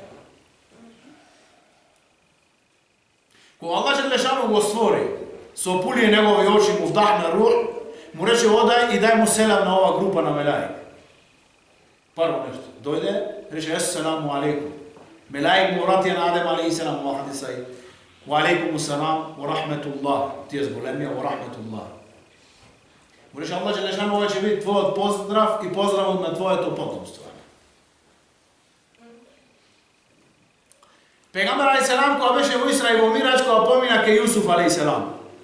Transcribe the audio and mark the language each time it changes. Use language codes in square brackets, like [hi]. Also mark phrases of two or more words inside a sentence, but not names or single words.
[mk] Кога Аллах Желешану го створи, со пулие негови очи му вдахна рух, му рече одај и дај му селам на ова група на мелаик. Прво нешто, дојде, рече [ar] السلام عليكم. [mk] Мелаик му вратија на Адем алейхиссалам во хадиса и [ar] وعليكم السلام ورحمة الله. [mk] Тие зголемија [ar] ورحمة الله. [mk] Му рече Аллах Желешану, ова ќе биде твојот поздрав и поздравот на твоето потомство. Пегамбер алейхиссалам кога беше во Исра и во Мираџ, кога помина ке Јусуф алейхиссалам.